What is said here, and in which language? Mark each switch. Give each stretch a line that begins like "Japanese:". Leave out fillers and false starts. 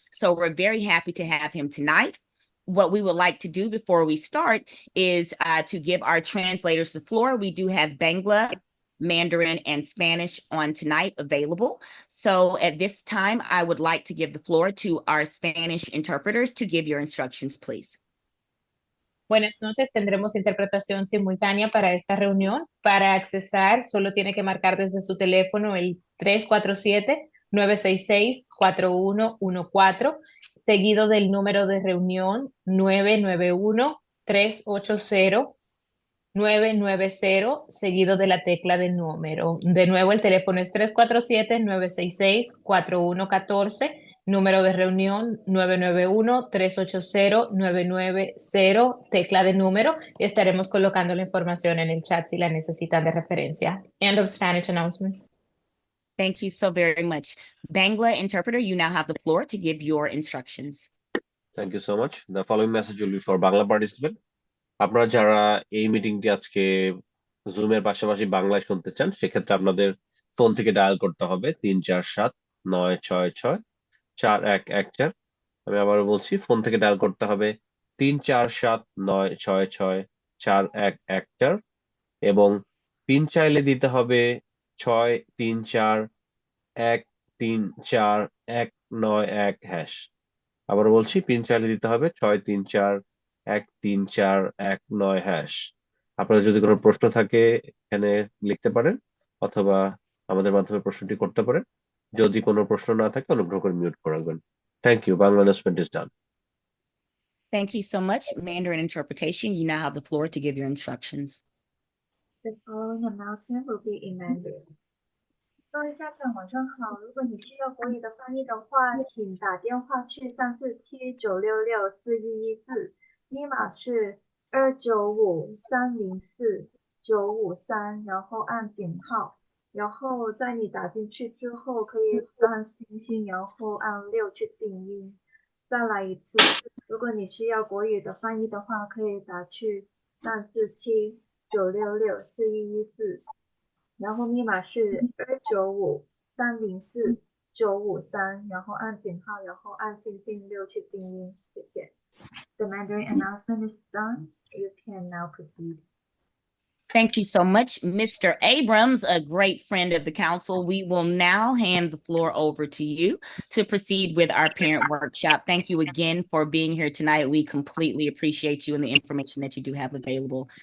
English: So we're very happy to have him tonight. What we would like to do before we start is to give our translators the floor. We do have Bangla, Mandarin, and Spanish on tonight available. So at this time, I would like to give the floor to our Spanish interpreters to give your instructions, please.
Spanish: Buenas noches, tendremos interpretación simultánea para esta reunión. Para accesar, solo tiene que marcar desde su teléfono el 347-966-4114, seguido del número de reunión 991-380-990, seguido de la tecla de número. De nuevo, el teléfono es 347-966-4114, número de reunión 991-380-990, tecla de número, y estaremos colocando la información en el chat si la necesitan de referencia.
English: End of Spanish announcement. Thank you so very much. Bangla interpreter, you now have the floor to give your instructions. Thank you so much. The following message will be for Bangla participant.
Bangla: আপনারা যারা এই মিটিংটি আজকে জুমের পাশাপাশি বাংলায় শুনতে চান, সেক্ষেত্রে আপনাদের ফোন থেকে ডায়াল করতে হবে 347-966-4114। আমি আবারও বলছি, ফোন থেকে ডায়াল করতে হবে 347-966-4114 এবং পিন চাইলে দিতে হবে 634-134-191#। আবারও বলছি, পিন চাইলে দিতে হবে 634-134-191#। আপনাদের যদি কোনো প্রশ্ন থাকে এখানে লিখতে পারেন, অথবা আমাদের মাধ্যমে প্রশ্নটি করতে পারেন। যদি কোনো প্রশ্ন না থাকে অনুগ্রহ করে মিউট করে রাখবেন।
English: Thank you. Bangla announcement is done. Thank you so much. Mandarin interpretation, you now have the floor to give your instructions. The following announcement will be in Mandarin.
Chinese: 各位家长晚上好，如果你需要国语的翻译的话，请打电话去347-966-4114，密码是295-304-953，然后按井号，然后在你打进去之后可以按星星，然后按6去静音。再来一次，如果你需要国语的翻译的话，可以打去347-966-4114，然后密码是295-304-953，然后按井号，然后按星星6去静音。谢谢。
English: The Mandarin announcement is done. You can now proceed. Thank you so much, Mr. Abrams, a great friend of the council. We will now hand the floor over to you to proceed with our parent workshop. Thank you again for being here tonight. We completely appreciate you and the information that you do have available.